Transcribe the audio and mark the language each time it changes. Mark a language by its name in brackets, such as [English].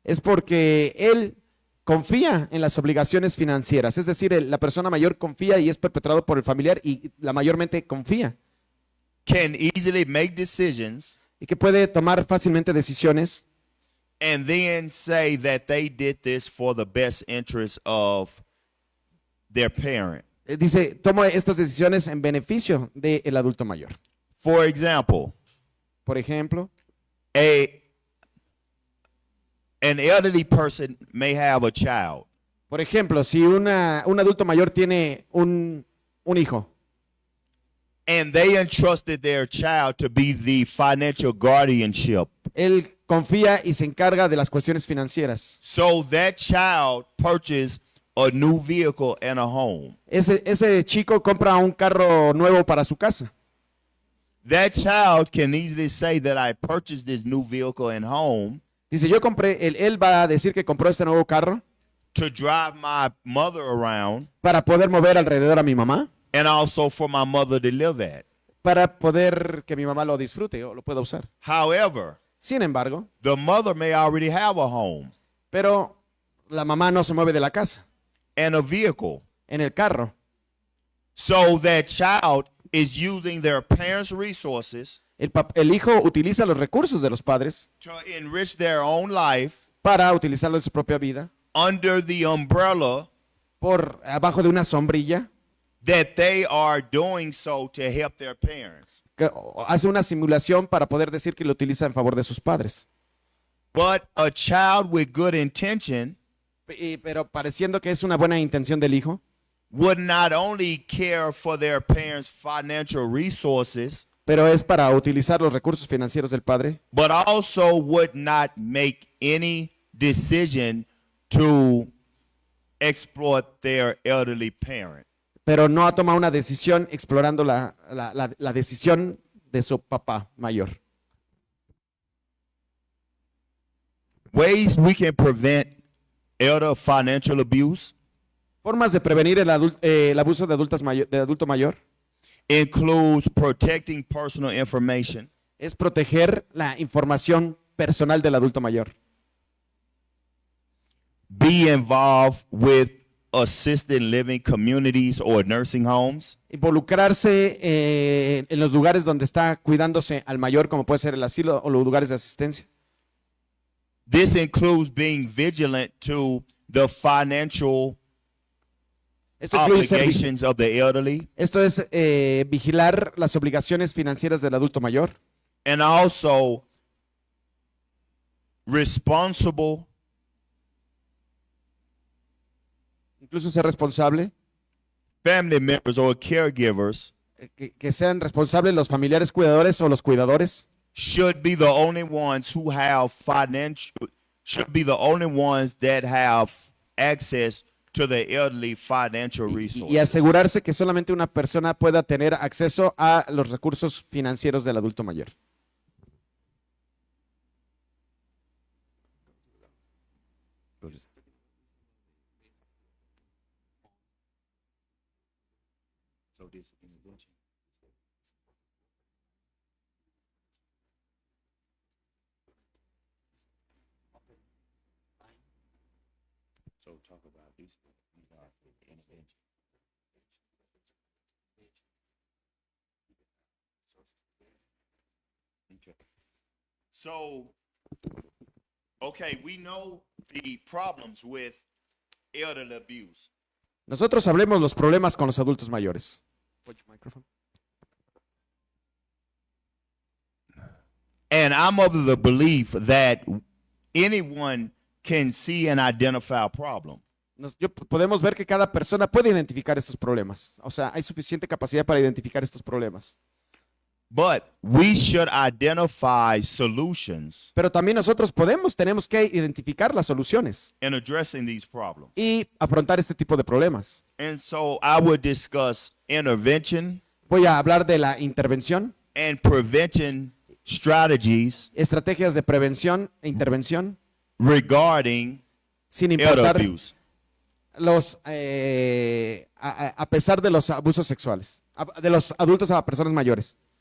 [Spanish] es porque él confía en las obligaciones financieras. Es decir, la persona mayor confía y es perpetrado por el familiar y la mayormente confía [English] can easily make decisions [Spanish] y que puede tomar fácilmente decisiones [English] and then say that they did this for the best interest of their parent. [Spanish] Dice, toma estas decisiones en beneficio del adulto mayor. [English] For example, [Spanish] Por ejemplo, [English] an elderly person may have a child [Spanish] si un adulto mayor tiene un hijo [English] and they entrusted their child to be the financial guardianship. [Spanish] él confía y se encarga de las cuestiones financieras. [English] So that child purchased a new vehicle and a home. [Spanish] Ese chico compra un carro nuevo para su casa. [English] That child can easily say that I purchased this new vehicle and home [Spanish] Dice, él va a decir que compró este nuevo carro [English] to drive my mother around [Spanish] para poder mover alrededor a mi mamá, [English] and also for my mother to live at. [Spanish] para poder que mi mamá lo disfrute o lo pueda usar. [English] However, [Spanish] Sin embargo, [English] the mother may already have a home [Spanish] pero la mamá no se mueve de la casa, [English] and a vehicle. [Spanish] en el carro. [English] So that child is using their parents' resources [Spanish] El hijo utiliza los recursos de los padres [English] to enrich their own life [Spanish] para utilizarlo en su propia vida [English] under the umbrella [Spanish] por abajo de una sombrilla [English] that they are doing so to help their parents. [Spanish] que hace una simulación para poder decir que lo utiliza en favor de sus padres. [English] But a child with good intention [Spanish] Pero pareciendo que es una buena intención del hijo, [English] would not only care for their parents' financial resources, [Spanish] pero es para utilizar los recursos financieros del padre, [English] but also would not make any decision to exploit their elderly parent. [Spanish] pero no ha tomado una decisión explorando la decisión de su papá mayor. [English] Ways we can prevent elder financial abuse [Spanish] Formas de prevenir el abuso de adulto mayor [English] includes protecting personal information, [Spanish] es proteger la información personal del adulto mayor, [English] be involved with assisted living communities or nursing homes, [Spanish] involucrarse en los lugares donde está cuidándose al mayor, como puede ser el asilo o los lugares de asistencia. [English] This includes being vigilant to the financial [Spanish] Esto incluye [English] obligations of the elderly [Spanish] esto es vigilar las obligaciones financieras del adulto mayor [English] and also responsible [Spanish] incluso ser responsable, [English] family members or caregivers [Spanish] que sean responsables los familiares cuidadores o los cuidadores. [English] should be the only ones who have should be the only ones that have access to the elderly financial [Spanish] Y [English] resources. [Spanish] asegurarse que solamente una persona pueda tener acceso a los recursos financieros del adulto mayor. [English] So talk about these are interventions. Okay. So, okay, we know the problems with elderly abuse. [Spanish] Nosotros hablemos los problemas con los adultos mayores. [English] And I'm of the belief that anyone can see and identify a problem. [Spanish] Podemos ver que cada persona puede identificar estos problemas. O sea, hay suficiente capacidad para identificar estos problemas. [English] But we should identify solutions [Spanish] Pero también nosotros tenemos que identificar las soluciones [English] in addressing these problems. [Spanish] y afrontar este tipo de problemas. [English] And so I would discuss intervention [Spanish] Voy a hablar de la intervención, [English] and prevention strategies [Spanish] estrategias de prevención e intervención, [English] regarding [Spanish] sin [English] elder [Spanish] importar [English] abuse. [Spanish] a pesar de los abusos sexuales, de los adultos a personas mayores.